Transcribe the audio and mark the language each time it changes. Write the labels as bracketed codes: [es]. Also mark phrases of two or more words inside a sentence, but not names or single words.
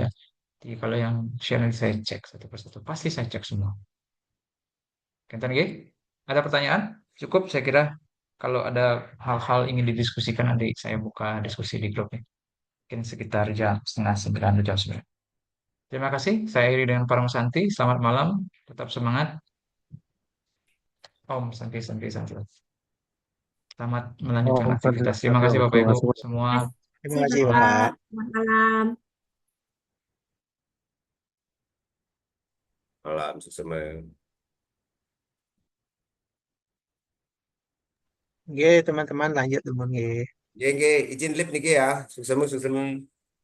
[id] Jadi kalau yang share nanti saya cek satu persatu, pasti saya cek semua. Kenten G, ada pertanyaan? Cukup saya kira kalau ada hal-hal ingin didiskusikan nanti saya buka diskusi di grup ya. Mungkin sekitar jam setengah sembilan atau jam sembilan. Terima kasih, saya iri dengan Paramasanti. Selamat malam, tetap semangat. [sa] Om Santi Santi Santi. [id] Selamat melanjutkan [sa] Om Santi [id] aktivitas. Terima [sa] Santi, [id] kasih [sa] Om. [id] Bapak Terima Ibu kasih. semua. Terima Terima kasih, kasih, Bapak. Pak. Selamat malam. Malam, sesama. Nggih, teman-teman lanjut dulu nggih. Nggih, nggih, izin lip niki ya. Susemu susemu.